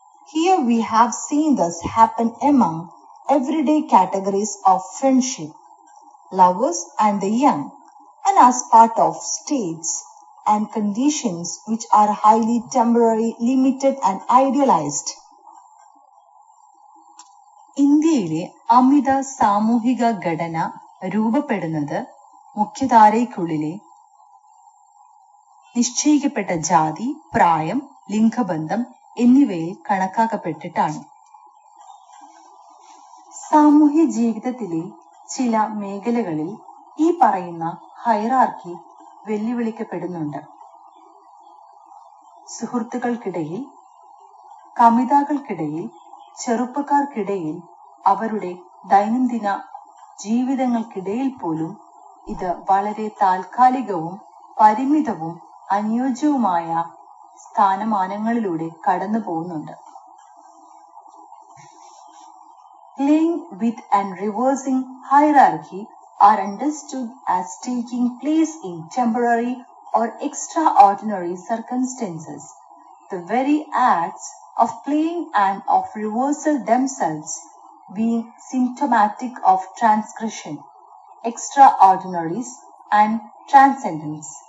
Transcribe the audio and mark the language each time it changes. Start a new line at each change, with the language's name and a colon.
English: Here we have seen this happen among everyday categories of friendship, lovers and the young, and as part of states and conditions which are highly temporary, limited and idealized. ഇന്ത്യയിലെ
Malayalam: അമിത സാമൂഹിക ഘടന രൂപപ്പെടുന്നത് മുഖ്യധാരയ്ക്കുള്ളിലെ നിശ്ചയിക്കപ്പെട്ട ജാതി, പ്രായം, ലിംഗബന്ധം എന്നിവയിൽ കണക്കാക്കപ്പെട്ടിട്ടാണ്. സാമൂഹ്യ ജീവിതത്തിലെ ചില മേഖലകളിൽ ഈ പറയുന്ന ഹൈറാർക്കി വെല്ലുവിളിക്കപ്പെടുന്നുണ്ട്. സുഹൃത്തുക്കൾക്കിടയിൽ, കമിതാക്കൾക്കിടയിൽ, ചെറുപ്പക്കാർക്കിടയിൽ, അവരുടെ ദൈനംദിന ജീവിതങ്ങൾക്കിടയിൽ പോലും ഇത് വളരെ താൽക്കാലികവും പരിമിതവും അനുയോജ്യവുമായ സ്ഥാനമാനങ്ങളിലൂടെ കടന്നു പോകുന്നുണ്ട്.
English: Playing with and reversing hierarchy are understood as taking place in temporary or extraordinary circumstances. The very acts of playing and of reversal themselves being symptomatic of transgression, extraordinaries, and transcendence.